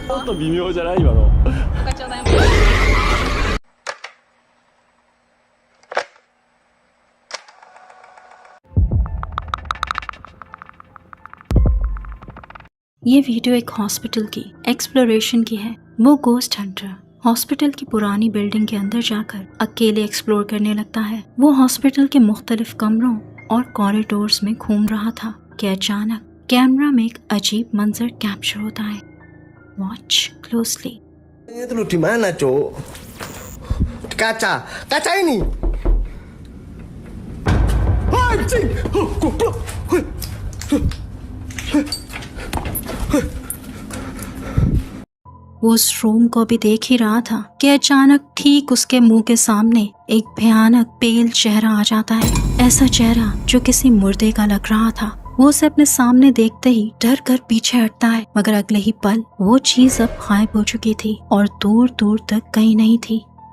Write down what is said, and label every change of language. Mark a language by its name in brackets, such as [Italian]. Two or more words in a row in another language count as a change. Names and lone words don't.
[Japanese] と微妙じゃない今の。分かっちゃうだよ。 [Hindi] ये वीडियो एक हॉस्पिटल की एक्सप्लोरेशन की है। वो [English] ghost hunter [Hindi] हॉस्पिटल की पुरानी बिल्डिंग के अंदर जाकर अकेले एक्सप्लोर करने लगता है। वो हॉस्पिटल के मुख्तलिफ कमरों और कॉरिडोर्स में घूम रहा था कि अचानक कैमरा में एक अजीब मंजर कैप्चर होता है। [English] Watch closely. [Indonesian] Itu lu di mana, Cuk? Di kaca. Kaca ini. Anjing. Goblok. [Hindi] वो उस रूम को भी देख ही रहा था कि अचानक ठीक उसके मुंह के सामने एक भयानक पेल चेहरा आ जाता है। ऐसा चेहरा जो किसी मुर्दे का लग रहा था। वो उसे अपने सामने देखते ही डर कर पीछे हटता है, मगर अगले ही पल वो चीज अब गायब हो चुकी थी और दूर दूर तक कहीं नहीं थी।